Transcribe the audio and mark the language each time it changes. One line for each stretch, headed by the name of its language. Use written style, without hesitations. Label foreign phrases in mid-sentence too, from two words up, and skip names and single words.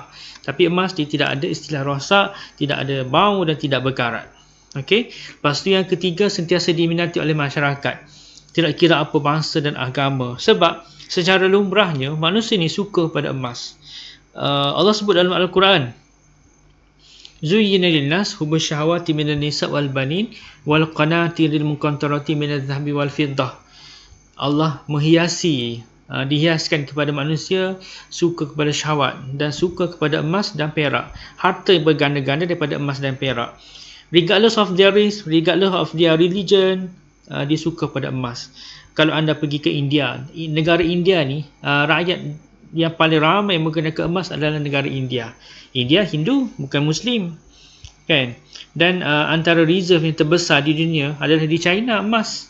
Malay: Tapi emas dia tidak ada istilah rosak, tidak ada bau dan tidak berkarat. Okey. Lepas tu yang ketiga, sentiasa diminati oleh masyarakat, tidak kira apa bangsa dan agama. Sebab secara lumrahnya manusia ni suka pada emas. Allah sebut dalam Al-Quran,
Arabic: زين للناس حب الشهوات من النساء والبنين والقناطير المقنطرة من الذهب والفضة.
Malay: Allah dihiaskan kepada manusia suka kepada syahwat dan suka kepada emas dan perak. Harta yang berganda-ganda daripada emas dan perak.
English: Regardless of their race, regardless of their religion,
Malay: dia suka pada emas. Kalau anda pergi ke India, negara India ni, rakyat yang paling ramai menggunakan emas adalah negara India. India Hindu, bukan Muslim, kan? Dan antara reserve yang terbesar di dunia adalah di China, emas.